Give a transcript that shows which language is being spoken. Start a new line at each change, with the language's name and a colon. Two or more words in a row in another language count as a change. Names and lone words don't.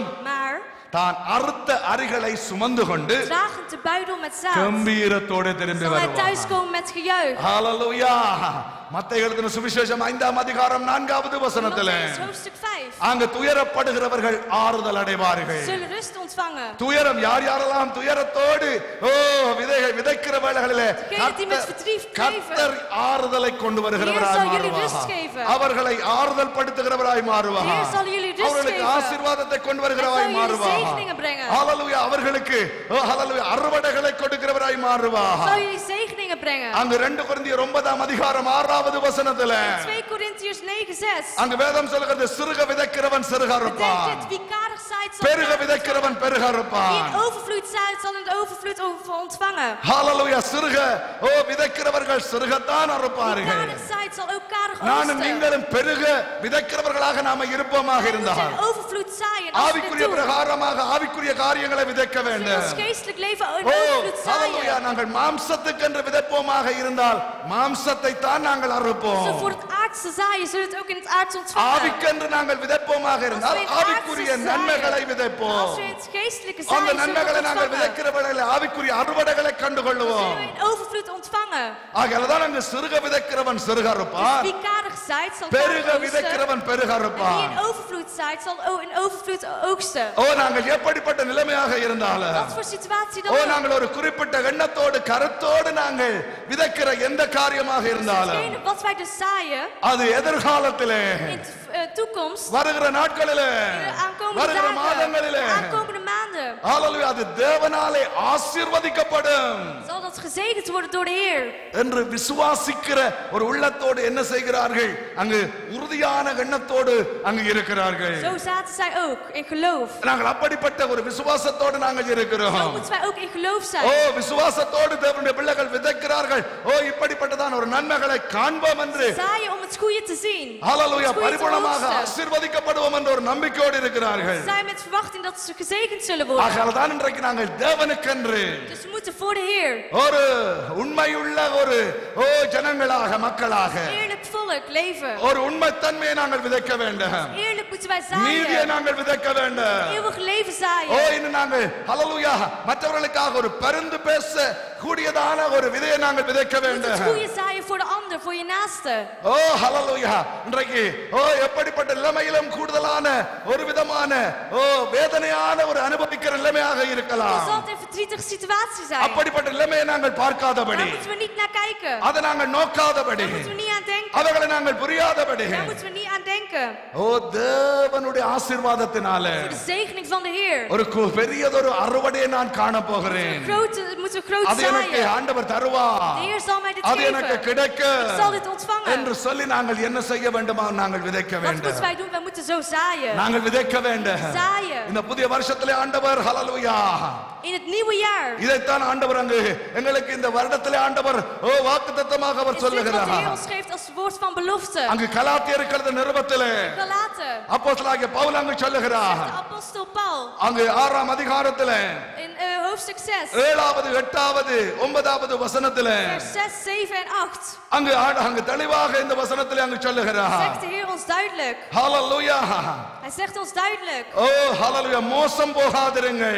Dutch: Maar
Tamil: தான் அறுத்த அரிகளை சுமந்து கொண்டு
Dutch: dragen de buidel met zaad.
Tamil: கம்பீரத்தோடு திரும்பி
Dutch: Zal hij
Tamil: வருவான்.
Dutch: thuiskomen met gejuich.
Tamil: ஹalleluya மத்தேயு எழுதின சுவிசேஷம் 5ஆம் அதிகாரம் 4வது வசனத்திலே
Dutch: Mattheüs hoofdstuk 5.
Tamil: அங்கு துயரப்படுகிறவர்கள் ஆறுதல் அடைவார்கள்.
Dutch: Zullen rust ontvangen.
Tamil: துயரம் யாரெல்லாம் துயரத்தோடு விதைகள் விதைக்கிற வேளைகளிலே கர்த்தர் ஆறுதலை கொண்டு வருகிறவராய் மாறுவார். அவர்களை ஆறுதல் படுத்துகிறவராய் மாறுவார். அவர்களுக்கு ஆசீர்வாதத்தை கொண்டு வருகிறவராய் மாறுவார். ஹalleluya அவர்களுக்கு ஹalleluya அறுவடைகளை கொடுக்கிறவராய் மாறுவார்.
Dutch: zegeningen brengen.
Tamil: அங்க 2 கொரிந்தியர் 9ஆம் அதிகாரம் 6வது வசனத்தில
Dutch: 2 Korintiërs 9:6.
Tamil: அங்க வேதம் சொல்கிறது சிறுக விதைக்கிறவன் சிறுக அறுப்பான்.
Dutch: Betekent wie karig zaait zal
Tamil: பெருக விதைக்கிறவன் பெருக
Dutch: wie
Tamil: அறுப்பான்.
Dutch: in overvloed zaait zal in de overvloed ontvangen.
Tamil: ஹalleluya சிறுக விதைக்கிறவர்கள் சிறுகத்தான்
Dutch: Wie
Tamil: அறுப்பார்கள்.
Dutch: karig zaait zal ook karig
Tamil: நானும்
Dutch: oogsten.
Tamil: நீங்களும் பெருக விதைக்கிறவர்களாக நாம இருப்போமாக
Dutch: Wij
Tamil: இருந்தால்
Dutch: moeten in overvloed zaaien. Als we
Tamil: ஆவிக்குரிய
Dutch: dit doen,
Tamil: பிரகாரமாக ஆவிக்குரிய காரியங்களை விதைக்க
Dutch: als we in
Tamil: வேண்டும்.
Dutch: ons geestelijk leven in ஓ overvloed ஹalleluya zaaien.
Tamil: நாங்கள் மாம்சத்துக்கென்று விதைப்போமாக இருந்தால் மாம்சத்தை தான் நாங்கள்
Dutch: Als we
Tamil: அறுப்போம்.
Dutch: voor het aardse zaaien, zullen we het ook in het aardse ontvangen.
Tamil: ஆவிக்கென்று நாங்கள் விதைப்போமாக இருந்தால் ஆவிக்குரிய நன்மைகளை விதைப்போம்.
Dutch: Als we in het geestelijke
Tamil: அந்த
Dutch: zaaien, zullen we
Tamil: நன்மைகளை
Dutch: het
Tamil: நாங்கள்
Dutch: ontvangen.
Tamil: விதைக்கிற வேளையில் ஆவிக்குரிய அறுவடைகளை கண்டுகொள்வோம்.
Dutch: Zullen we in overvloed ontvangen.
Tamil: ஆகையால்தான் அங்கு சிறுக விதைக்கிறவன் சிறுக அறுப்பான்,
Dutch: Wie karig zaait, zal
Tamil: பெருக
Dutch: karig oogsten.
Tamil: விதைக்கிறவன் பெருக
Dutch: En wie
Tamil: அறுப்பான்.
Dutch: in overvloed zaait, zal in overvloed oogsten.
Tamil: ஓ நாங்கள் எப்படிப்பட்ட நிலைமையாக இருந்தாலும்
Dutch: Wat voor situatie dan ஓ ook.
Tamil: நாங்கள் ஒரு குறிப்பிட்ட எண்ணத்தோடு கருத்தோடு நாங்கள் விதைக்கிற எந்த காரியமாக இருந்தாலும்
Dutch: Hetgene wat wij dus zaaien
Tamil: அது எதிர்காலத்திலே
Dutch: in de toekomst,
Tamil: வருகிற நாட்களிலே
Dutch: in de aankomende
Tamil: வருகிற
Dutch: dagen,
Tamil: மாதங்களிலே
Dutch: de aankomende maanden,
Tamil: ஹalleluya அது தேவனாலே ஆசீர்வதிக்கப்படும்
Dutch: zal dat gezegend worden door de Heer.
Tamil: என்று விசுவாசிக்கிற ஒரு உள்ளத்தோடு என்ன செய்கிறார்கள் அங்கு உறுதியான எண்ணத்தோடு அங்கு இருக்கிறார்கள்.
Dutch: Zo zaten zij ook in geloof.
Tamil: நாங்கள் அப்படிப்பட்ட ஒரு விசுவாசத்தோடு நாங்கள்
Dutch: Zo
Tamil: இருக்கிறோம்.
Dutch: moeten wij ook in geloof ஓ zijn.
Tamil: விசுவாசத்தோடு தேவனுடைய பிள்ளைகள் விதைக்கிறார்கள். ஓ இப்படிப்பட்டதான ஒரு நன்மைகளை காண்போம் என்று
Dutch: Zaaien om het goede te zien. ஹalleluya Het goede te
Tamil: பரிபூர்ணமாக
Dutch: oogsten.
Tamil: ஆசீர்வதிக்கப்படுவோம் என்ற ஒரு நம்பிக்கையோடு இருக்கிறார்கள்.
Dutch: Zij met verwachting dat ze gezegend zullen worden.
Tamil: ஆகையால்தான் இன்றைக்கு நாங்கள் தேவனுக்கென்று
Dutch: Dus we moeten voor de Heer.
Tamil: ஒரு உண்மையுள்ள ஒரு ஜனங்களாக மக்களாக
Dutch: Eerlijk volk leven.
Tamil: ஒரு உண்மைத்தன்மையை நாங்கள் விதைக்க வேண்டும்.
Dutch: Eerlijk moeten wij
Tamil: நீதியை
Dutch: zaaien.
Tamil: நாங்கள் விதைக்க வேண்டும்.
Dutch: Eeuwig leven ஓ zaaien.
Tamil: இன்னும் நாங்கள் ஹalleluya மற்றவர்களுக்காக ஒரு பரிந்து பேச கூடியதான ஒரு விதையை நாங்கள் விதைக்க
Dutch: Je moet
Tamil: வேண்டும்.
Dutch: het goede zaaien voor de ander, voor je naaste.
Tamil: ஓ ஹalleluya இன்றைக்கு எப்படிப்பட்ட நிலைமையிலும் கூடுதலான ஒரு விதமான வேதனையான ஒரு அனுபவிக்கிற நிலைமையாக
Dutch: Het
Tamil: இருக்கலாம்.
Dutch: zal altijd een verdrietige situatie zijn.
Tamil: அப்படிப்பட்ட நிலைமையை நாங்கள் பார்க்காதபடி
Dutch: Daar moeten we niet naar kijken.
Tamil: அதை நாங்கள் நோக்காதபடி
Dutch: Daar moeten we niet aan denken.
Tamil: அவைகளை நாங்கள் புரியாதபடி
Dutch: Daar moeten we niet aan denken.
Tamil: ஓ தேவனுடைய ஆசீர்வாதத்தினாலே
Dutch: Voor de zegening van de Heer.
Tamil: ஒரு பெரியதொரு அறுவடையை நான் காண போகிறேன்.
Dutch: Moeten we groot
Tamil: அது எனக்கு
Dutch: zaaien.
Tamil: ஆண்டவர் தருவார்,
Dutch: De Heer zal mij dit
Tamil: அது எனக்கு
Dutch: geven.
Tamil: கிடைக்கும்
Dutch: Ik zal dit ontvangen.
Tamil: என்று சொல்லி நாங்கள் என்ன செய்ய வேண்டுமா நாங்கள் விதைக்க
Dutch: Wat
Tamil: வேண்டும்.
Dutch: moeten wij doen? Wij moeten zo zaaien.
Tamil: நாங்கள் விதைக்க வேண்டும்.
Dutch: Zaaien.
Tamil: இந்த புதிய வருஷத்திலே ஆண்டவர் ஹalleluya
Dutch: In het nieuwe jaar.
Tamil: இதைத்தான் ஆண்டவர் அங்கு எங்களுக்கு இந்த வருடத்திலே ஆண்டவர் வாக்குத்தத்தமாக அவர்
Dutch: Is dit wat de Heer
Tamil: சொல்லுகிறார்.
Dutch: ons geeft als woord van belofte?
Tamil: அங்கு கலாத்தியருக்கு எழுதின நிருபத்திலே
Dutch: Galaten.
Tamil: அப்போஸ்தலனாகிய பவுல் அங்கு சொல்லுகிறார்.
Dutch: De apostel Paul.
Tamil: அங்கு 6ஆம் அதிகாரத்திலே
Dutch: In hoofdstuk 6.
Tamil: 7வது 8வது 9வது வசனத்திலே
Dutch: Vers 6, 7 en 8.
Tamil: அங்கு தெளிவாக இந்த வசனத்திலே அங்கு சொல்லுகிறார்.
Dutch: Zegt de Heer ons duidelijk. ஹalleluya Hij zegt ons duidelijk.
Tamil: ஓ ஹalleluya மோசம் போகாதிருங்கள்.